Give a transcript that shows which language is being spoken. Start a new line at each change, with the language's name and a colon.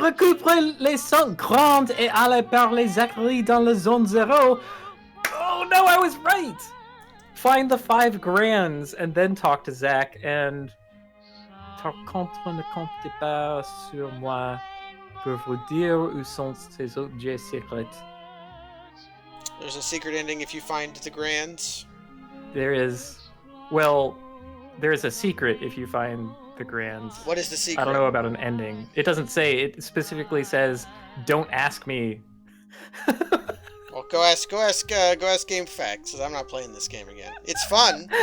French: Récupérer les 5 grandes et aller par les Zachary dans la zone 0.
English: Oh no, I was right! Find the 5 grands and then talk to Zach and...
French: Par contre, ne comptez pas sur moi pour vous dire où sont ces objets secrets.
English: There's a secret ending if you find the grands. There is... Well, there's a secret if you find the grands. What is the secret? I don't know about an ending. It doesn't say. It specifically says, "Don't ask me." Well, go ask GameFAQs, because I'm not playing this game again. It's fun.